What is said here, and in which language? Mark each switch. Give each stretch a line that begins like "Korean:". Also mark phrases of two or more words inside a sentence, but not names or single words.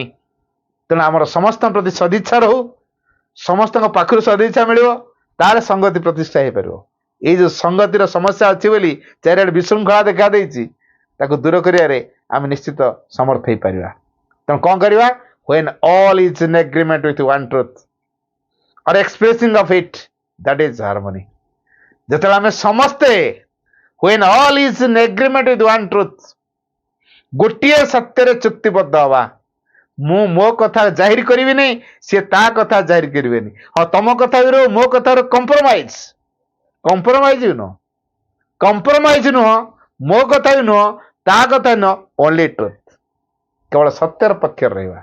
Odia: ତେଣୁ ଆମର ସମସ୍ତଙ୍କ ପ୍ରତି ସଦିଚ୍ଛା ରହୁ, ସମସ୍ତଙ୍କ ପାଖରୁ ସଦିଚ୍ଛା ମିଳିବ, ତାହେଲେ ସଂଗତି ପ୍ରତିଷ୍ଠା ହେଇପାରିବ। ଏଇ ଯୋଉ ସଂଗତିର ସମସ୍ୟା ଅଛି ବୋଲି ଚାରିଆଡେ ବିଶୃଙ୍ଖଳା ଦେଖାଦେଇଛି, ତାକୁ ଦୂର କରିବାରେ ଆମେ ନିଶ୍ଚିତ ସମର୍ଥ ହେଇପାରିବା। ତେଣୁ କଣ କରିବା?
English: when all is in agreement with one truth or expressing of it, that is harmony.
Odia: ଯେତେବେଳେ ଆମେ ସମସ୍ତେ
English: when all is in agreement with one truth,
Odia: ଗୋଟିଏ ସତ୍ୟରେ ଚୁକ୍ତିବଦ୍ଧ ହବା, ମୁଁ ମୋ କଥା ଜାହିର କରିବିନି, ସିଏ ତା କଥା ଜାହିର କରିବେନି। ହଁ, ତମ କଥା ବି ମୋ କଥାର କମ୍ପ୍ରୋମାଇଜ, କମ୍ପ୍ରୋମାଇଜ ନୁହଁ, କମ୍ପ୍ରୋମାଇଜ ନୁହଁ, ମୋ କଥା ବି ନୁହଁ, ତା କଥା ନୁହଁ,
English: only truth,
Odia: କେବଳ ସତ୍ୟର ପକ୍ଷରେ ରହିବା।